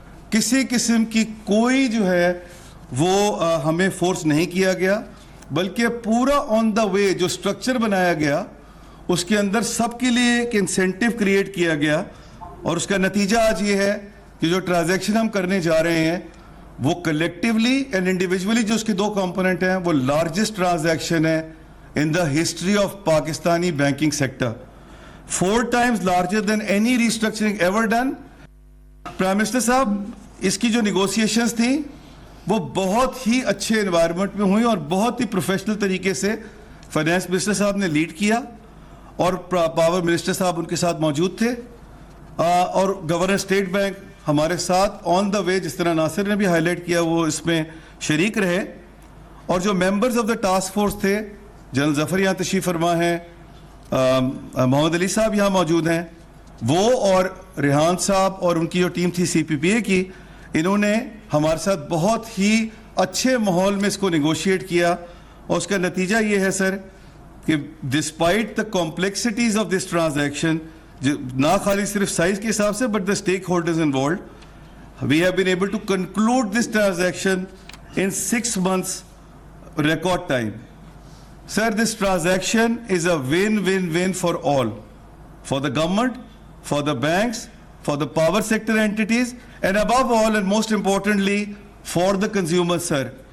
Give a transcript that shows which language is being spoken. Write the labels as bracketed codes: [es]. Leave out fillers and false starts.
[ur] کسی قسم کی کوئی جو ہے وہ ہمیں فورس نہیں کیا گیا, بلکہ پورا آن دا وے جو اسٹرکچر بنایا گیا اس کے اندر سب کے لیے ایک انسینٹیو کریٹ کیا گیا. اور اس کا نتیجہ آج یہ ہے کہ جو ٹرانزیکشن ہم کرنے جا رہے ہیں وہ کلیکٹیولی اینڈ انڈیویجولی جو اس کے 2 کمپوننٹ ہیں وہ لارجسٹ ٹرانزیکشن ہے [en] in the history of Pakistani banking sector. 4 times larger than any restructuring ever done. [ur] Prime Minister صاحب اس کی جو نیگوسیشنز تھیں وہ بہت ہی اچھے انوائرمنٹ میں ہوئی اور بہت ہی پروفیشنل طریقے سے فائنانس منسٹر صاحب نے لیڈ کیا. اور پاور منسٹر صاحب ان کے ساتھ موجود تھے, اور گورنر اسٹیٹ بینک ہمارے ساتھ آن دا وے, جس طرح ناصر نے بھی ہائی لائٹ کیا, وہ اس میں شریک رہے. اور جو members of the task force تھے, جنرل ظفر یہاں تشریف فرما ہیں, محمد علی صاحب یہاں موجود ہیں, وہ اور ریحان صاحب اور ان کی جو ٹیم تھی سی پی پی اے کی, انہوں نے ہمارے ساتھ بہت ہی اچھے ماحول میں اس کو نیگوشیٹ کیا. اور اس کا نتیجہ یہ ہے سر کہ [en] despite the complexities of this transaction, [ur] نہ خالی صرف سائز کے حساب سے [en] But the stakeholders involved, we have been able to conclude this transaction in 6 months record time. Sir, this transaction is a win-win-win for all, for the government, for the banks, for the power sector entities, and above all and most importantly for the consumers, sir.